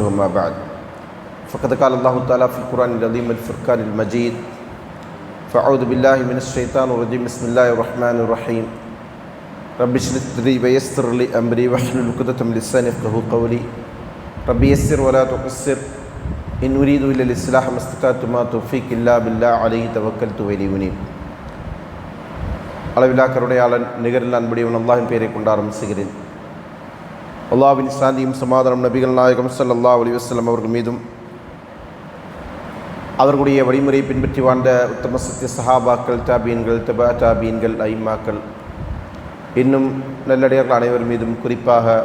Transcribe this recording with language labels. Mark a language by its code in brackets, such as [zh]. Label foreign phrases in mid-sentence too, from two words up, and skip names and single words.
[ar] ما بعد، فقد قال الله تعالى في القرآن العظيم الفرقان المجيد: فأعوذ بالله من الشيطان الرجيم. بسم الله الرحمن الرحيم. رب اشرح لي صدري ويسر لي أمري واحلل عقدة من لساني يفقهوا قولي. رب يسر ولا تعسر إن أريد إلا الإصلاح ما استطعت ما توفيقي إلا بالله عليه توكلت وإليه أنيب. [ta] அளவில்லா கருணையாளன் நிகரில் அன்புடையவன் அல்லாஹ்வின் பெயரை கொண்டு ஆரம்பிக்கிறேன். அல்லாஹ்வின் சாந்தியும் சமாதானம் நபிகள் நாயகம் [ar] صلى الله عليه وسلم [ta] அவர்கள் மீதும் அவர்களுடைய வழிமுறையை பின்பற்றி வாழ்ந்த உத்தம சத்திய சஹாபாக்கள், தாபீன்கள், தபா தாபீன்கள், ஐம்மாக்கள், இன்னும் நல்லடியார்கள் அனைவர் மீதும் குறிப்பாக